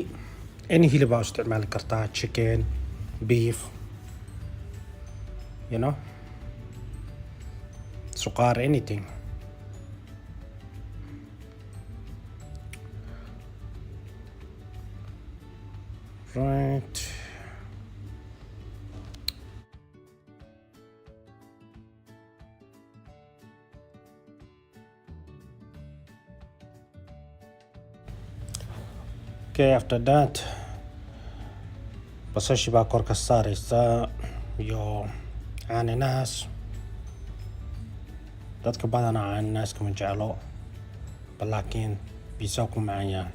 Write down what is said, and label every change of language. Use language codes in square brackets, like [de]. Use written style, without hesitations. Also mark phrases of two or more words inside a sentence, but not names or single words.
[so] Any hilib aa isticmaali kartaa, [en] chicken, beef, you know, suqaar, anything. Right. Okay, after that [so] basashi baa kor ka saaraysaa iyo cananaas. dadka badanaa cananaaska ma jeclo, laakiin pizza ku macaan yahay.